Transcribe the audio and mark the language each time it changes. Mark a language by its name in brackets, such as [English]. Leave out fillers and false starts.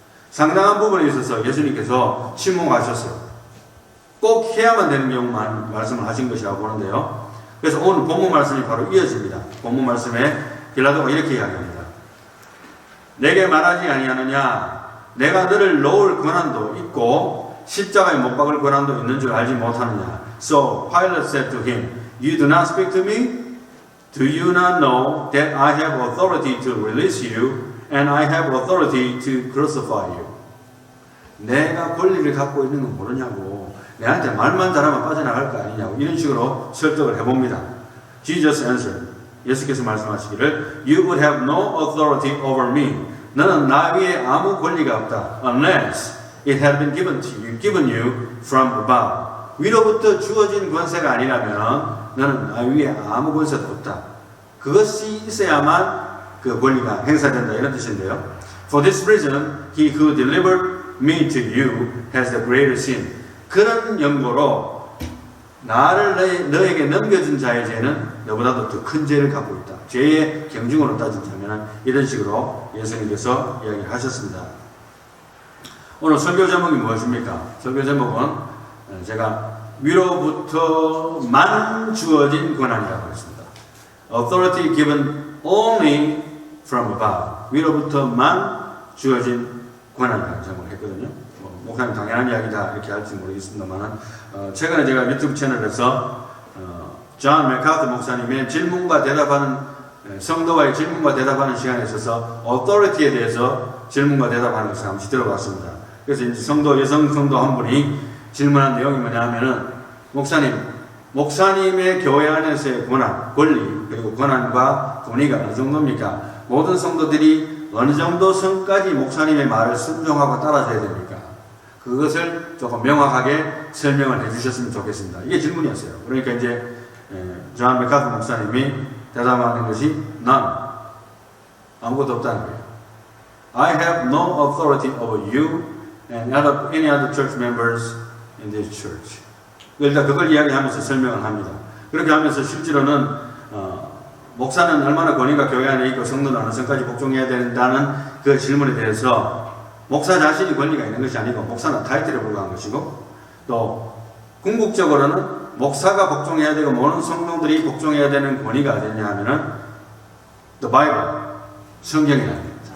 [Korean] 상당한 부분에 있어서 예수님께서 침묵하셨어요. 꼭 해야만 되는 경우만 말씀을 하신 것이라고 보는데요. 그래서 오늘 본문 말씀이 바로 이어집니다. 본문 말씀에 빌라도가 이렇게 이야기합니다. 내게 말하지 아니하느냐? 내가 너를 놓을 권한도 있고 십자가에 못 박을 권한도 있는 줄 알지 못하느냐? [English] So Pilate said to him, You do not speak to me? Do you not know that I have authority to release you and I have authority to crucify you. [Korean] 내가 권리를 갖고 있는 건 모르냐고. 내한테 말만 잘하면 빠져나갈 거 아니냐고. 이런 식으로 설득을 해봅니다. [English] Jesus answered. [Korean] 예수께서 말씀하시기를 [English] You would have no authority over me. [Korean] 너는 나 위에 아무 권리가 없다. [English] Unless it had been given you from above. [Korean] 위로부터 주어진 권세가 아니라면 너는 나 위에 아무 권세도 없다. 그것이 있어야만 그 권리가 행사된다. 이런 뜻인데요. [English] For this reason, he who delivered me to you has the greater sin. [Korean] 그런 연고로 나를 너에게 넘겨준 자의 죄는 너보다도 더 큰 죄를 갖고 있다. 죄의 경중으로 따진다면 이런 식으로 예수님께서 이야기를 하셨습니다. 오늘 설교 제목이 무엇입니까? 설교 제목은 제가 위로부터만 주어진 권한이라고 했습니다. [English] Authority given only from above. [Korean] 위로부터만 주어진 권한이라는 제목을 했거든요. 목사님 당연한 이야기다 이렇게 할지 모르겠습니다만 최근에 제가 유튜브 채널에서 존 맥카트 목사님의 질문과 대답하는 성도와의 질문과 대답하는 시간에 있어서 authority에 대해서 질문과 대답하는 것을 한번 들어봤습니다. 그래서 이제 여성 성도 한 분이 질문한 내용이 뭐냐 하면은 목사님의 교회 안에서의 권리 그리고 권한과 권위가 어느 정도입니까? 모든 성도들이 어느 정도 선까지 목사님의 말을 순종하고 따라줘야 됩니까? 그것을 조금 명확하게 설명을 해주셨으면 좋겠습니다. 이게 질문이었어요. 그러니까 이제 존 맥카트 목사님이 대답하는 것이 none. 아무것도 없다는 거예요. [English] I have no authority over you and any other church members in this church. [Korean] 일단 그걸 이야기하면서 설명을 합니다. 그렇게 하면서 실제로는 목사는 얼마나 권위가 교회 안에 있고 성도는 어느 선까지 복종해야 된다는 그 질문에 대해서 목사 자신이 권리가 있는 것이 아니고 목사는 타이틀에 불과한 것이고 또 궁극적으로는 목사가 복종해야 되고 모든 성도들이 복종해야 되는 권위가 어디냐 하면은 The Bible, 성경이라는 거예요.